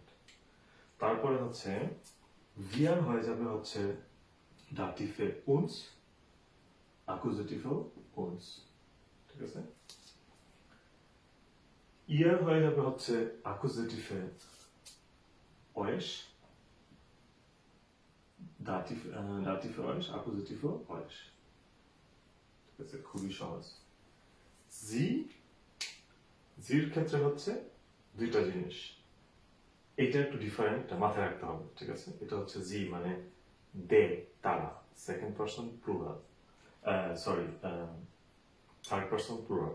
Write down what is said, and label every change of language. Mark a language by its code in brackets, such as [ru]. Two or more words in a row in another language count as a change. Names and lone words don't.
[bn] তারপরে হচ্ছে ভিয়ার হয়ে যাবে হচ্ছে দাটিভে উন্স, অ্যাকুজিটিভেও উন্স, ঠিক আছে? ইয়ার হয়ে যাবে হচ্ছে অ্যাকুজিটিভে euch, [de] Dativ für euch, Akkusativ für euch. [bn] ঠিক আছে, খুবই সহজ। জির ক্ষেত্রে হচ্ছে দুইটা জিনিস, এটা একটু ডিফারেন্ট, মাথায় রাখতে হবে, ঠিক আছে। এটা হচ্ছে জি মানে দে, তারা, [en] second person plural, sorry third person plural.